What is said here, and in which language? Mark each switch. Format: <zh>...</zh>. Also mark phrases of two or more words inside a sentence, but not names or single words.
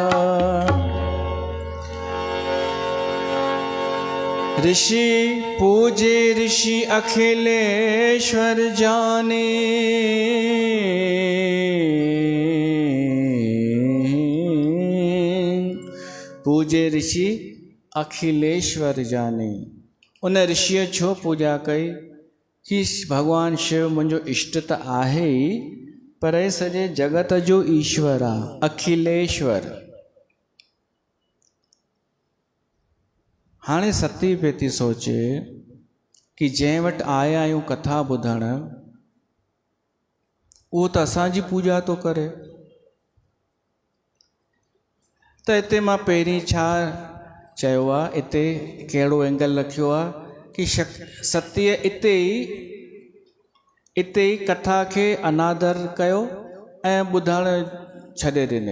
<awa>ऋषि पूजे ऋषि अखिलेश्वर जाने, पूजे ऋषि अखिलेश्वर जाने।</awa> <sd>उन ऋषिअ छो पूजा कई कि भगवान शिव मुंहिंजो इष्ट त आहे ई, पर सॼे जगत जो ईश्वर आहे, अखिलेश्वर। हाणे सती पे थी सोचे कि जंहिं वटि आया आहियूं कथा ॿुधण, उहो त असांजी पूॼा थो करे, त हिते मां पहिरीं छा चयो आहे, हिते कहिड़ो एंगल रखियो आहे कि सतीअ इते ई कथा खे अनादर कयो ऐं ॿुधण छॾे ॾिनई।</sd>